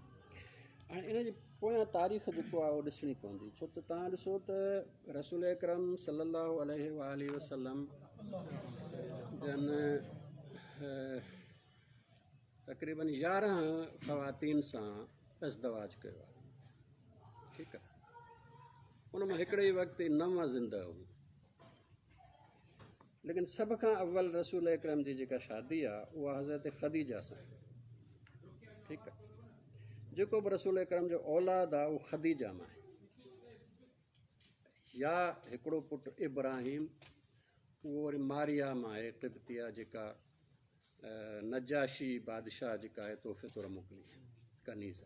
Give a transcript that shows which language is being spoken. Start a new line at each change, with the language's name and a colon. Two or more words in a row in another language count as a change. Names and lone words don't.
Sindhi: हाणे इन जे पोयां तारीख़ जेको आहे उहो ॾिसणी पवंदी, छो त तव्हां ॾिसो त रसूल अकरम
Arabic: صلى الله عليه وسلم
Sindhi: जन तक़रीबन 11 ख़वातीन सां इज़दवाज कयो आहे, ठीकु आहे। उन मां हिकिड़े ई वक़्तु 9 ज़िंदा हुयूं, لیکن سب کھاں اول رسول اکرم جی जेका शादी आहे उहा हज़रत ख़दीजा सां, ठीकु आहे। जेको बि रसूल अकरम जो औलाद आहे उहो ख़दीजा मां आहे। या हिकिड़ो पुटु इब्राहिम, उहो वरी मारिया मां आहे, तिब्तिया जेका नजाशी बादशाह जेका आहे तोहफ़े तौरु मोकिली कनीज़।